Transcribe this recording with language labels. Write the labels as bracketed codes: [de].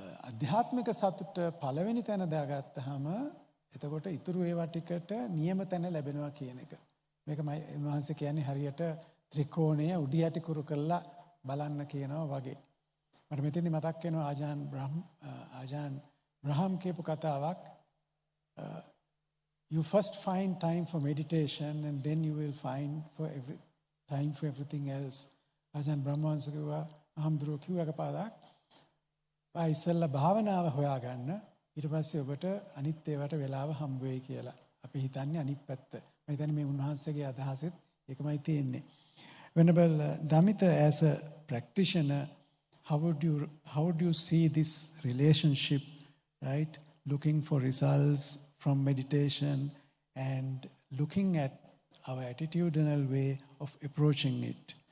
[si] අධ්‍යාත්මික සතුට පළවෙනි තැන දාගත්තාම එතකොට ඉතුරු ඒවා ටිකට නියම තැන ලැබෙනවා කියන එක. මේක උන්වහන්සේ කියන්නේ හරියට ත්‍රිකෝණය උඩි යටි කුරු කරලා බලන්න කියනවා වගේ. මට මෙතෙන්දි මතක් වෙනවා ආජාන් බ්‍රහම් කියපු කතාවක්. [en] You first find time for meditation and then you will find time for everything else. [si] Ajahn Bramali කිව්වා අහම්දුරෝ කිව්වක පාදක් ඉස්සෙල්ලා භාවනාව හොයාගන්න ඊට පස්සේ ඔබට අනිත් ඒවාට වෙලාව හම්බ වෙයි කියලා. අපි හිතන්නේ අනිත් පැත්ත. මම හිතන්නේ මේ උන්වහන්සේගේ අදහසෙත් ඒකමයි තියෙන්නේ. [en] Venerable Damita, as a practitioner, how would you see this relationship, right? Looking for results from meditation and looking at our attitudinal way of approaching it.